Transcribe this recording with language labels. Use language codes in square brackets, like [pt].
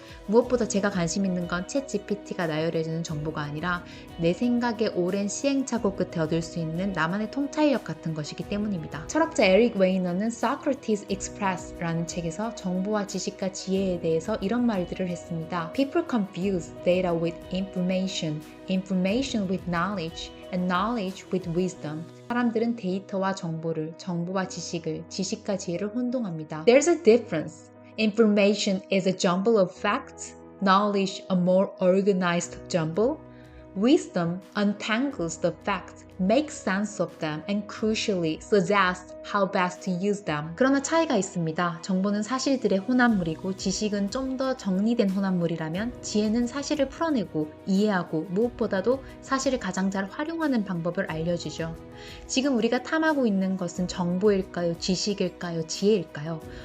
[ko] 무엇보다 제가 관심 있는 건 챗 GPT가 나열해주는 정보가 아니라 내 생각의 오랜 시행착오 끝에 얻을 수 있는 나만의 통찰력 같은 것이기 때문입니다. 철학자 에릭 웨이너는 Socrates Express라는 책에서 정보와 지식과 지혜에 대해서 이런 말들을 했습니다. [en] People confuse data with information, information with knowledge, and knowledge with wisdom. [ko] 사람들은 데이터와 정보를, 정보와 지식을, 지식과 지혜를 혼동합니다. [en] There's a difference. Information is a jumble of facts, knowledge a more organized jumble. Wisdom untangles the facts, makes sense of them, and crucially suggests how best to use them. [ko] 그러나 차이가 있습니다. 정보는 사실들의 혼합물이고 지식은 좀 더 정리된 혼합물이라면 지혜는 사실을 풀어내고 이해하고 무엇보다도 사실을 가장 잘 활용하는 방법을 알려주죠. 지금 우리가 탐하고 있는 것은 정보일까요? 지식일까요? 지혜일까요?